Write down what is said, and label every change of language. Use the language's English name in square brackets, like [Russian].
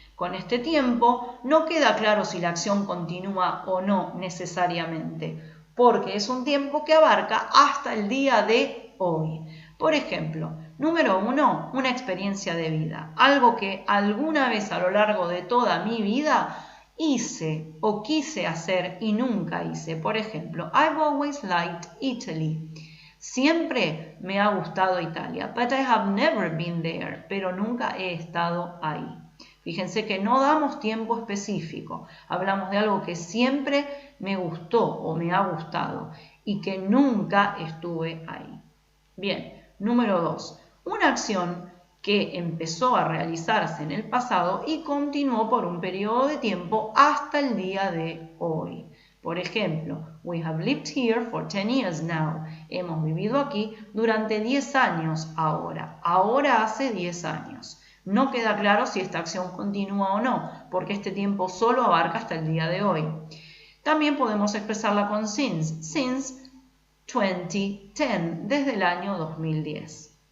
[Spanish] Con este tiempo no queda claro si la acción continúa o no necesariamente, porque es un tiempo que abarca hasta el día de hoy. Por ejemplo, número 1, una experiencia de vida, algo que alguna vez a lo largo de toda mi vida hice o quise hacer y nunca hice. Por ejemplo, [English] I've always liked Italy. [Spanish] Siempre me ha gustado Italia, [English] but I have never been there, [Spanish] pero nunca he estado ahí. Fíjense que no damos tiempo específico, hablamos de algo que siempre me gustó o me ha gustado y que nunca estuve ahí. Bien, número 2, una acción que empezó a realizarse en el pasado y continuó por un periodo de tiempo hasta el día de hoy. Por ejemplo, [English] we have lived here for 10 years now. [Spanish] Hemos vivido aquí durante 10 años ahora. Ahora hace 10 años. No queda claro si esta acción continúa o no, porque este tiempo solo abarca hasta el día de hoy. También podemos expresarla con [English] since 2010, [Spanish] desde el año 2010.